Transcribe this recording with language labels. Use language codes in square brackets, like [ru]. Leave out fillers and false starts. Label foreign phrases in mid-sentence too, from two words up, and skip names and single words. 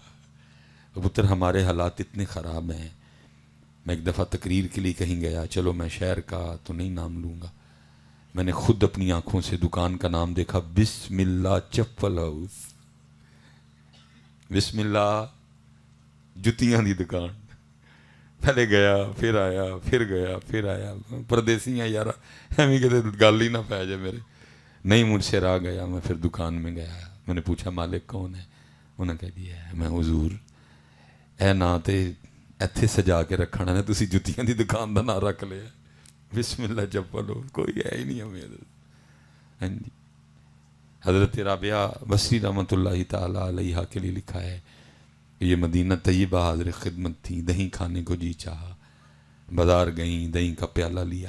[ur] پتر ہمارے حالات اتنے خراب ہیں. میں ایک دفعہ تقریر کے لیے کہیں گیا، چلو میں شہر کا تو نہیں نام لوں گا، میں نے خود اپنی آنکھوں سے دکان کا نام دیکھا، بسم اللہ چپل ہاؤس، بسم اللہ [pa] جتیاں دی دکان. پہلے گیا پھر آیا پھر گیا پھر آیا، پردیسی ہیں یار ایویں کہ گل ہی نہ پہ جائے میرے. [ur] نہیں مجھ سے راہ گیا، میں پھر دکان میں گیا، میں نے پوچھا مالک کون ہے، انہوں نے کہہ دیا ہے میں حضور. [pa] اے نا تے ایتھے سجا کے رکھنا نے تسی جتیاں دی دکان دا نام رکھ لیا، بسم اللہ چپل ہو، کوئی ہے ہی نہیں ہمیں. ہاں جی. [ur] حضرت رابعہ بصری رحمۃ اللہ تعالی علیہ کے لیے لکھا ہے کہ یہ مدینہ طیبہ حاضر خدمت تھی، دہی کھانے کو جی چاہا، بازار گئیں دہی کا پیالہ لیا.